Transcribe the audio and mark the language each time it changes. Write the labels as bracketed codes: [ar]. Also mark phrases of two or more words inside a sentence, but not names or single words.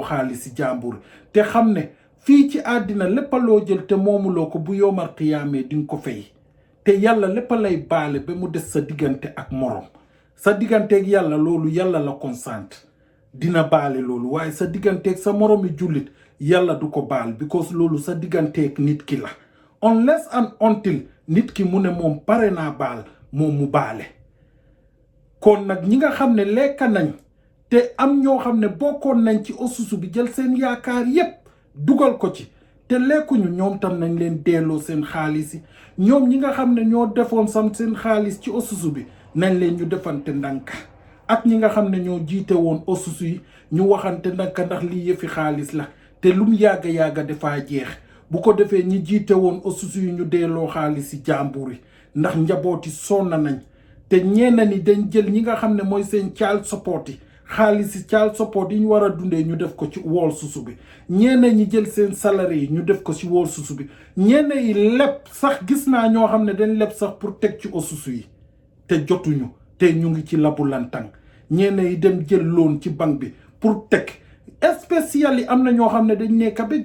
[wo] xaalisi jàmbur yi te xam ne fii ci àddina lépp loo jël te moomuloo ko bu yoomal xiyaamee di nga ko fay te yàlla lépp lay baale ba mu des sa diggante ak morom sa digganteeg yàlla loolu yàlla la consent dina baale loolu waaye sa digganteeg sa moromi jullit yàlla du ko baal because loolu sa digganteeg nit ki la [en] unless and until [wo] nit ki mu ne moom pare naa baal moom mu baale kon nag ñi nga xam ne lekk nañ te am ñoo xam ne bokkoon nañ ci osusu bi jël seen yaakaar yépp dugal ko ci te lekkuñu ñoom tam nañ leen delloo seen xaalis yi ñoom ñi nga xam ne ñoo defoon sam seen xaalis ci osusu bi nañ leen ñu defante ndànk ak ñi nga xam ne ñoo jiite woon osusu yi ñu waxante ndànk ndax lii yëfi xaalis la te lum yàgga dafaa jeex bu ko defee ñi jiite woon osusu yi ñu delloo xaalis yi jàmbur yi ndax njabooti sonna nañ te ñenn ni dañ jël ñi nga xam ne mooy seen [en] child support [wo] yi xaalis yi [en] child support [wo] yi ñu war a dundee ñu def ko ci wool susu bi ñenn ñi jël seen salaire yi ñu def ko ci wool susu bi ñenn yi leb sax gis naa ñoo xam ne dañ leb sax pour teg ci osusu yi te jotuñu te ñu ngi ci labu lantang ñenn yi dem jël loon ci banque bi pour teg spécial yi am na ñoo xam ne dañ nekk ba